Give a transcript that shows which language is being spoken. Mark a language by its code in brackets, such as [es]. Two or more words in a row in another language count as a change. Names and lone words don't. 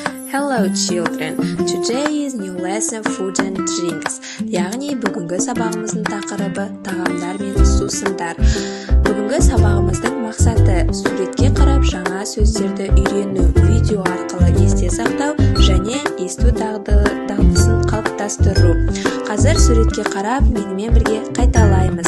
[en] Hello children, today is new lesson food and drinks. [kk] Яғни бүгінгі сабағымыздың тақырыбы тағамдар мен сусындар. Бүгінгі сабағымыздың мақсаты суретке қарап жаңа сөздерді үйрену, видео арқылы есте сақтау және есту дағдысын қалыптастыру. Қазір суретке қарап менімен бірге қайталаймыз.